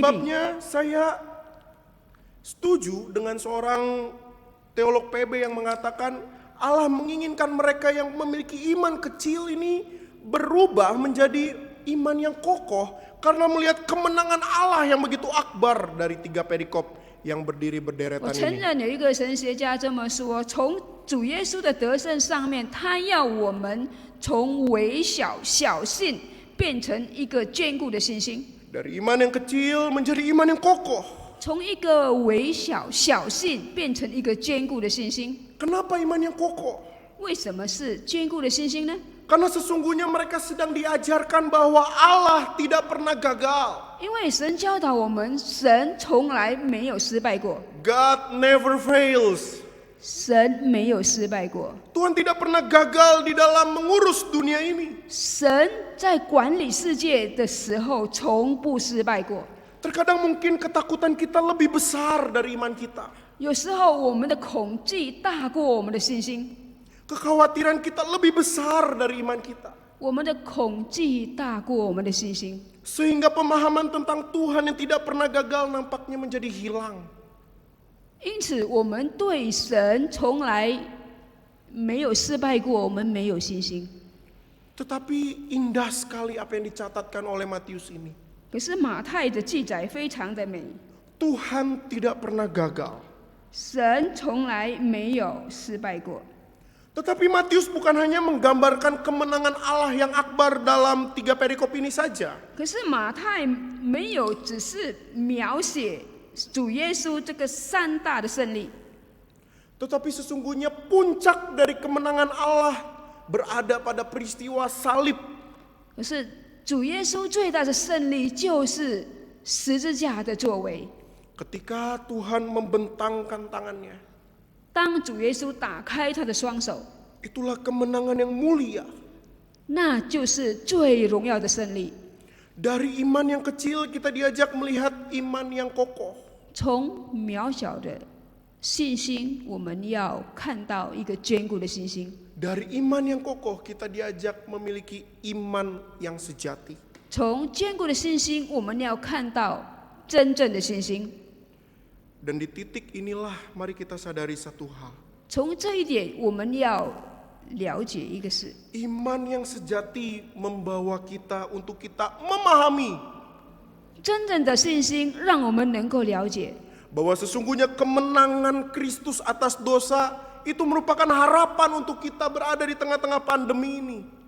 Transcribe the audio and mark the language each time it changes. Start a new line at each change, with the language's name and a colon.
Indonesian: sebabnya saya setuju dengan seorang teolog PB yang mengatakan Allah menginginkan mereka yang memiliki iman kecil ini berubah menjadi iman yang kokoh karena melihat kemenangan Allah yang begitu akbar dari tiga perikop yang berdiri
Chinese: 我
Indonesian: berderetan
Chinese: 承
Indonesian: ini.
Chinese: 认有一个神学家这么说：从主耶稣的得胜上面，他要我们从微小小信变成一个坚固的信心。
Indonesian: Dari iman yang kecil menjadi iman yang kokoh.
Chinese: 从一个微小小信变成一个坚固的信心。
Indonesian: Kenapa iman yang kokoh?
Chinese: 为什么是坚固的信心呢？
Indonesian: Karena sesungguhnya mereka sedang diajarkan bahwa Allah tidak pernah gagal.
Chinese: 因为神教导我们，神从来没有失败过，
English: God never fails.
Chinese: 神没有失败过。
Indonesian: Tuhan tidak pernah gagal di dalam mengurus dunia ini.
Chinese: 神在管理世界的时候从不失败过。
Indonesian: Terkadang mungkin ketakutan kita lebih besar dari iman kita.
Chinese: 有时候我们的恐惧大过我们的信心，
Indonesian: Kekhawatiran kita lebih besar dari iman kita.
Chinese: 我们的恐惧大过我们的信心，
Indonesian: Sehingga pemahaman tentang Tuhan yang tidak pernah gagal nampaknya menjadi hilang.
Chinese: 因此我们对神从来没有失败过，我们没有信心。
Indonesian: Tetapi indah sekali apa yang dicatatkan oleh Matius ini.
Chinese: 可是马太的记载非常的美，
Indonesian: Tuhan tidak pernah gagal.
Chinese: 神从来没有失败过。
Indonesian: Tetapi Matius bukan hanya menggambarkan kemenangan Allah yang akbar dalam 3 perikop ini saja.
Chinese: 可是马太没有只是描写主耶稣这个3大的胜利，
Indonesian: Tetapi sesungguhnya puncak dari kemenangan Allah berada pada peristiwa salib.
Chinese: 可是主耶稣最大的胜利就是十字架的作为。
Indonesian: Ketika Tuhan membentangkan tangannya,
Chinese: 当主耶稣打开他的双手，
Indonesian: itulah kemenangan yang mulia.
Chinese: 那就是最荣耀的胜利。
Indonesian: Dari iman yang kecil kita diajak melihat iman yang kokoh.
Chinese: 从渺小的信心，我们要看到一个坚固的信心。
Indonesian: Dari iman yang kokoh kita diajak memiliki iman yang sejati.
Chinese: 从坚固的信心，我们要看到真正的信心。
Indonesian: Dan di titik inilah mari kita sadari satu hal.
Chinese: 从这一点，我们要了解一个事：
Indonesian: Iman yang sejati membawa kita untuk kita memahami
Chinese: 真正的信心让我们能够了解，
Indonesian: bahwa sesungguhnya kemenangan Kristus atas dosa itu merupakan harapan untuk kita berada di tengah-tengah pandemi ini.